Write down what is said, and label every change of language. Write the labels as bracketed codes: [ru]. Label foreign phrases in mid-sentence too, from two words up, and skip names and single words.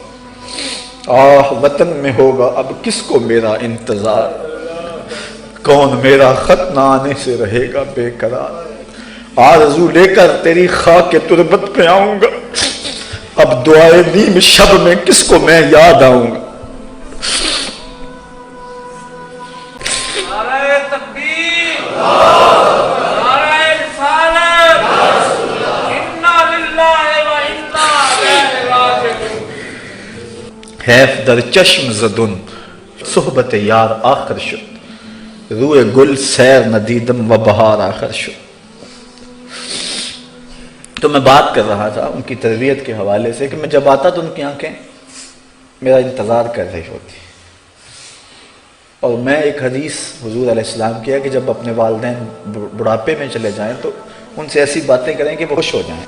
[ur] آہ وطن میں ہوگا اب کس کو میرا انتظار، کون میرا خط نہ آنے سے رہے گا بے قرار، آرزو لے کر تیری خاک تربت پہ آؤں گا، اب دعائے نیم شب میں کس کو میں یاد آؤں گا۔ [fa] حیف در چشم زدن صحبت یار آخر شد، روئے گل سیر ندیدم و بہار آخر شد۔ [ur] تو میں بات کر رہا تھا ان کی تربیت کے حوالے سے کہ میں جب آتا تو ان کی آنکھیں میرا انتظار کر رہی ہوتی، اور میں ایک حدیث حضور علیہ السلام کیا کہ جب اپنے والدین بڑھاپے میں چلے جائیں تو ان سے ایسی باتیں کریں کہ وہ خوش ہو جائیں.